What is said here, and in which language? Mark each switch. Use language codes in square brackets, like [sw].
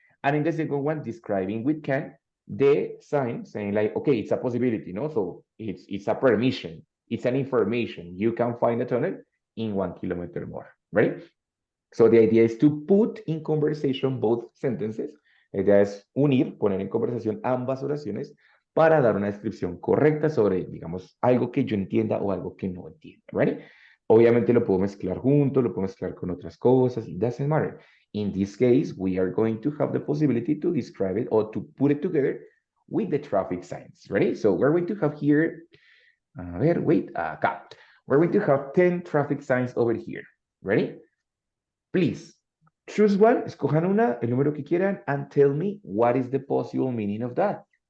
[en] And in the second one, describing with can, the sign saying like, okay, it's a possibility, no? So it's a permission, it's an information. You can find a tunnel in 1 kilometer more, right? So the idea is to put in conversation both sentences. [es] La idea es unir, poner en conversación ambas oraciones para dar una descripción correcta sobre, digamos, algo que yo entienda o algo que no entienda, right? Obviamente lo puedo mezclar junto, lo puedo mezclar con otras cosas, [en] it doesn't matter. In this case, we are going to have the possibility to describe it or to put it together with the traffic signs, ready? So we're going to have here, [es] a ver, [en] wait, [es] acá. [en] We're going to have 10 traffic signs over here, ready? Please, choose one, [es] escojan una, el número que quieran, [en] and tell me what is the possible meaning of that.